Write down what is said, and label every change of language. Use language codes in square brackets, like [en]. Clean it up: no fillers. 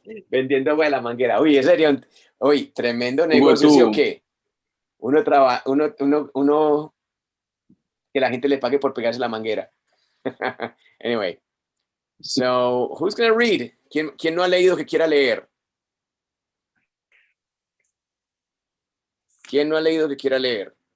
[es] Vendiendo agua de la manguera. Uy, ese sería uy, tremendo negocio, ¿sí o qué? Uno que la gente le pague por pegarse la manguera. [en] Anyway, so who's going to read? [es] ¿Quién no ha leído que quiera leer? ¿Quién no ha leído que quiera leer?